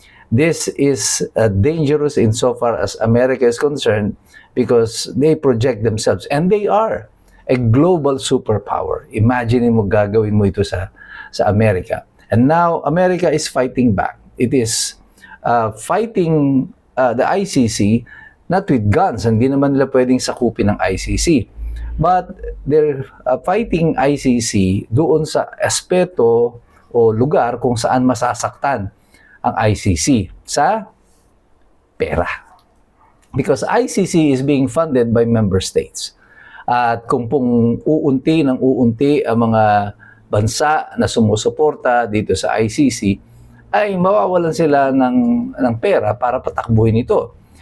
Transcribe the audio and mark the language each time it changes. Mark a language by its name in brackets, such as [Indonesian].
[English] This is dangerous insofar as America is concerned because they project themselves and they are a global superpower. [Filipino] Imagine mo gagawin mo ito sa Amerika. [English] And now, America is fighting back. It is fighting the ICC, not with guns. [Filipino] Hindi naman nila pwedeng sakupin ng ICC. [English] But they're fighting ICC [Filipino] doon sa aspeto o lugar kung saan masasaktan ang ICC sa pera. [English] Because ICC is being funded by member states. [Filipino] At kung pong uunti ng uunti ang mga bansa na sumusuporta dito sa ICC, ay mawawalan sila ng pera para patakbuhin ito.